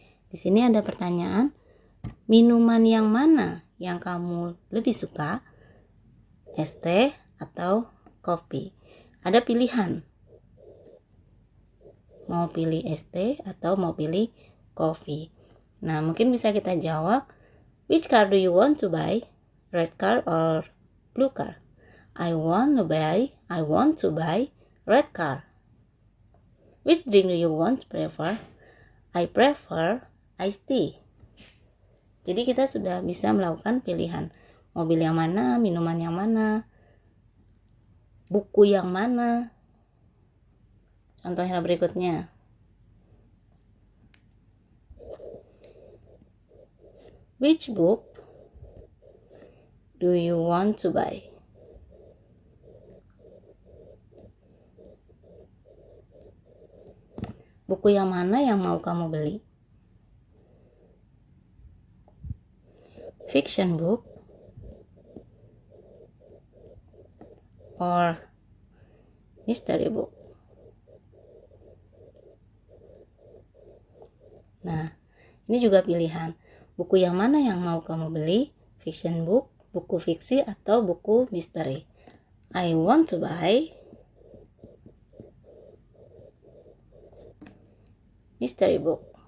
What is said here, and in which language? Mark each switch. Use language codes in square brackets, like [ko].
[id] Di sini ada pertanyaan, minuman yang mana yang kamu lebih suka? Es teh atau kopi? Ada pilihan. Mau pilih es teh atau mau pilih kopi? Nah, mungkin bisa kita jawab, [en] which car do you want to buy? Red car or blue car? I want to buy red car. Which drink do you want to prefer? I prefer iced tea. [id] Jadi kita sudah bisa melakukan pilihan. Mobil yang mana, minuman yang mana, buku yang mana. Contohnya berikutnya. [en] Which book do you want to buy? [id] Buku yang mana yang mau kamu beli? [en] Fiction book or mystery book? [id] Nah, ini juga pilihan. Buku yang mana yang mau kamu beli? [en] Fiction book, [id] buku fiksi, atau buku misteri? [en] I want to buy mystery book.